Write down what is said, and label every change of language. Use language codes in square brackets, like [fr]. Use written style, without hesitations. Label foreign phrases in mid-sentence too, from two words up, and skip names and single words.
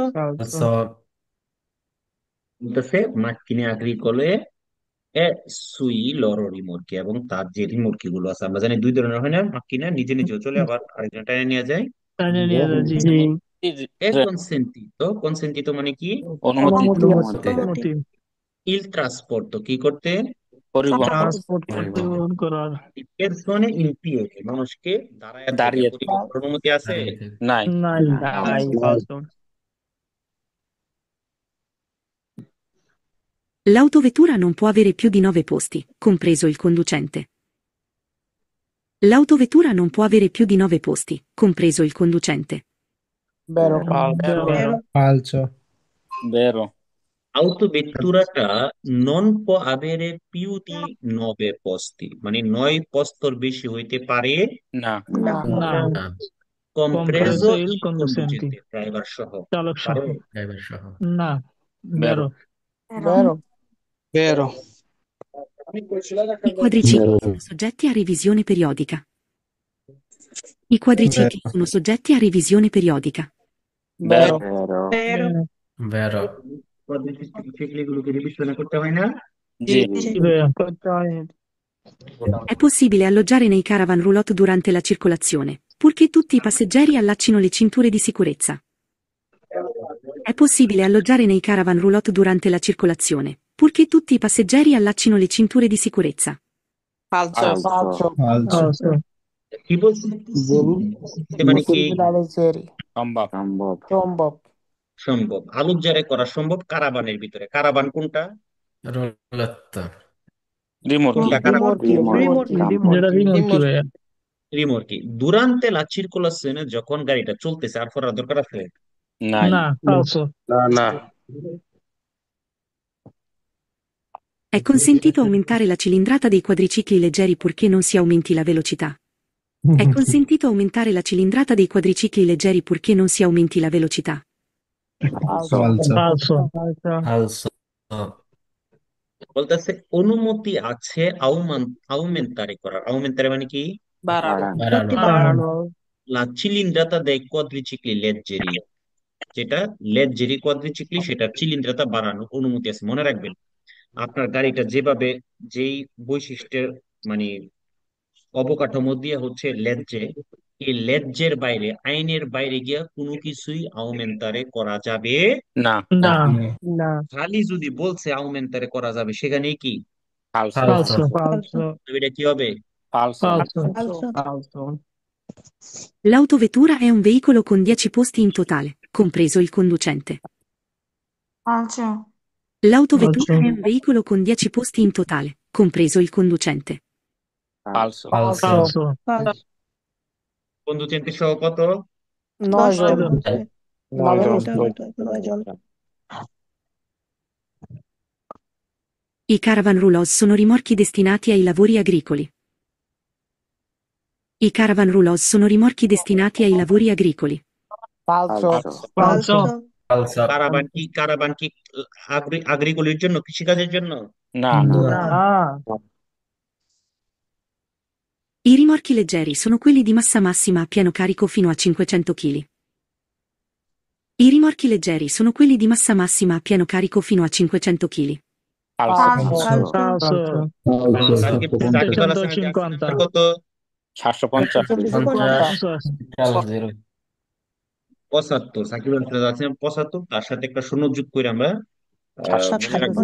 [it] falso [bn] বলতেছে [it] macchine agricole [bn] এ [it] sui loro rimorchi [bn] এবং তার যে রিমোর্কি গুলো আছে আমরা জানি দুই ধরনের হয় না, মার্কিনা নিজে নিজেও চলে আবার আরেকজন টানে নিয়ে যায়। টাইনে নিয়ে যায়, জি। জি এ কনসেন্টিতো, কনসেন্টিতো মানে কি? অনুমতি অনুমতি অনুমতি অনুমতি [it] il trasporto [bn] কি করতে? পরিবহন ট্রান্সপোর্ট পরিবহন পরিবহন করার। [it] persone in piedi, [bn] মানুষকে দাঁড়ায় থাকতে দাঁড়িয়ে পরিবহনের অনুমতি আছে? দাঁড়িয়ে থেকে নাই নাই, নাই falso [it] L'autovettura non può avere più di 9 posti, compreso il conducente. L'autovettura non può avere più di 9 posti, compreso il conducente. vero, falso vero, falso, vero autovetturata non può avere più di 9 posti, [bn] মানে 9 পোস্তর বেশি হইতে পারে না [it] no, [bn] না, না, না [it] compreso compreso il il conducente, conducente, [bn] ড্রাইভার সহ। চালক সহ। পারে? ড্রাইভার সহ না, [it] vero [bn] বেরো। [it] vero, vero, I quadricicli sono soggetti a revisione periodica. I quadricicli sono soggetti a revisione periodica. vero Vero. vero, [bn] ভেরো এগুলোকে রিভিশন করতে হয় না? জি [it] Vero. [bn] করতে হয় [it] È possibile alloggiare nei caravan roulotte durante la circolazione, purché tutti i passeggeri allaccino le cinture di sicurezza. È possibile alloggiare nei caravan roulotte durante la circolazione, purché tutti i passeggeri allaccino le cinture di sicurezza. falso falso, falso, falso, [bn] কি বলছি? মানে কি? [it] possibilità leggeri, [bn] সম্ভব সম্ভব। সম্ভব, সম্ভব, আলোকজারে করা সম্ভব কারাবানের ভিতরে। কারাবান কোনটা? রোলাত্তা রিমোট কোনটা কারাবান? rimorchi, যেটা রিমোট ভাইয়া। [it] rimorchi durante la circolazione, [bn] যখন গাড়িটা চলতেছে আর পড়ার দরকার আছে? নাই না, falso, না না [it] È consentito aumentare la cilindrata dei quadricicli leggeri purché non si aumenti la velocità. È consentito aumentare la cilindrata dei quadricicli leggeri purché non si aumenti la velocità. falso, falso, falso, [bn] ফালসো বলতেছে অনুমতি আছে aumentare করার। aumentare মানে কি? বাড়ানো বাড়ানো বাড়ানো [it] la cilindrata dei quadricicli leggeri, [bn] যেটা [it] leggeri quadricicli [bn] সেটা চিলিন্দ্রতা বাড়ানোর অনুমতি আছে। মনে রাখবেন আপনার গাড়িটা যেভাবে যেই বৈশিষ্ট্যের মানে অবকাঠামো দিয়ে হচ্ছে লেজ্জে, এই লেজ্জের বাইরে আইনের বাইরে গিয়া কোনো কিছুই আউমেন্টারে করা যাবে না না, না খালি যদি বলছে আউমেন্টারে করা যাবে সেখানেই কি [it] falso [bn] ফালসো [it] falso, falso [bn] এটা কি হবে? [it] falso falso, falso, falso L'autovettura è un veicolo con 10 posti in totale, compreso il conducente. falso, L'autovettura falso, è un veicolo con 10 posti in totale, compreso il conducente. falso [bn] ফালসো [it] falso, falso, [bn] কন্ডুচেন্টের সহ কত? 9 জন, নয়জন। 9 জন, posti, 9 জন, [it] I caravan roulotte sono rimorchi destinati ai lavori agricoli. I caravan roulotte sono rimorchi destinati ai lavori agricoli. falso, falso, [bn] ফালসো কারাবান কি আগ্রিকলির জন্য, কৃষিকাজের জন্য? না না, [it] I rimorchi leggeri sono quelli di massa massima a pieno carico fino a 500 kg. I rimorchi leggeri sono quelli di massa massima a pieno carico fino a 500 kg. falso falso, [bn] সাকিব আল হাসানের 750, কত? 750 50 জিরো 75। সাকিব আল হাসান 75, তার সাথে একটা শূন্য যোগ করে আমরা মনে রাখবো